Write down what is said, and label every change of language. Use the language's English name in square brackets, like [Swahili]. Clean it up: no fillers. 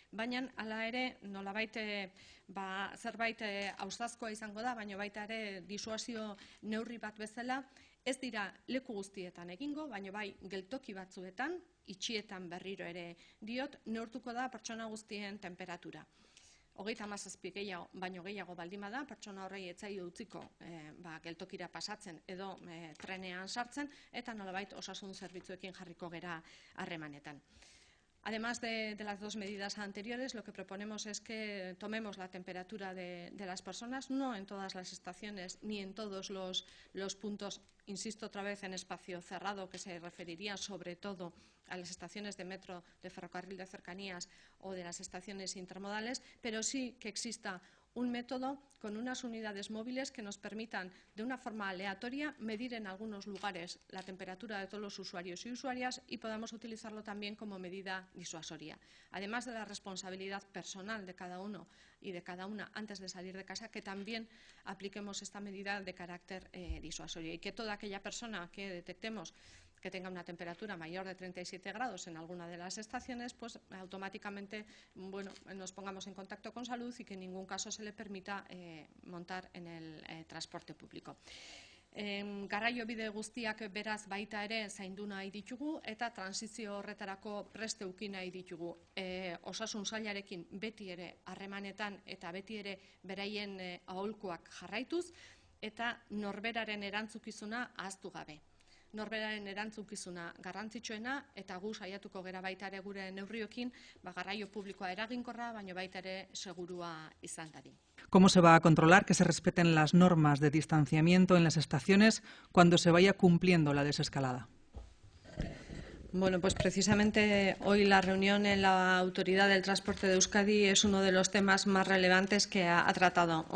[Basque] Baina hala ere nolabait zerbait ausazkoa izango da, baina baita ere disuasio neurri bat bezala, ez dira leku guztietan egingo, baina bai geltoki batzuetan, itxietan berriro ere diot, neurtuko da pertsona guztien temperatura. 37 gehiago, baino gehiago baldin bada, pertsona horrei etzaio utziko geltokira pasatzen edo trenean sartzen, eta nolabait osasun zerbitzuekin jarriko gera harremanetan. [Spanish] Además de las dos medidas anteriores, lo que proponemos es que tomemos la temperatura de las personas, no en todas las estaciones ni en todos los puntos, insisto otra vez en espacio cerrado, que se referiría sobre todo a las estaciones de metro, de ferrocarril de cercanías o de las estaciones intermodales, pero sí que exista un método con unas unidades móviles que nos permitan de una forma aleatoria medir en algunos lugares la temperatura de todos los usuarios y usuarias y podamos utilizarlo también como medida disuasoria. Además de la responsabilidad personal de cada uno y de cada una antes de salir de casa, que también apliquemos esta medida de carácter disuasorio y que toda aquella persona que detectemos que tenga una temperatura mayor de 37 grados en alguna de las estaciones, pues automáticamente nos pongamos en contacto con salud y que en ningún caso se le permita montar en el transporte público. [Basque] Garraio bide guztiak beraz baita ere zaindu nahi ditugu eta transizio horretarako prest eduki nahi ditugu. Osasun sailarekin beti ere harremanetan eta beti ere beraien aholkuak jarraituz eta norberaren erantzukizuna ahaztu gabe. Norberaren erantzukizuna garrantzitsuena eta gu saiatuko gera baita ere gure neurriokin garraio publikoa eraginkorra, baina baita ere segurua izan dadin. [Spanish] ¿Cómo se va a controlar que se respeten las normas de distanciamiento en las estaciones cuando se vaya cumpliendo la desescalada? Bueno, pues precisamente hoy la reunión en la Autoridad del Transporte de Euskadi es uno de los temas más relevantes que ha tratado.